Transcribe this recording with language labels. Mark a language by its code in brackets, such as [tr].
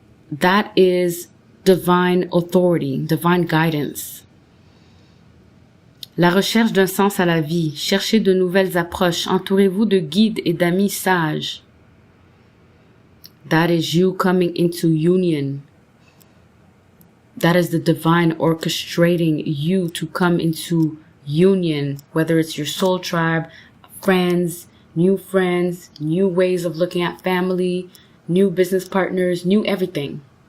[en] That is divine authority, divine guidance. [fr] La recherche d'un sens à la vie. Cherchez de nouvelles approches. Entourez-vous de guides et d'amis sages. [en] That is you coming into union. That is the divine orchestrating you to come into union, whether it's your soul tribe, friends, new ways of looking at family, new business partners, new everything.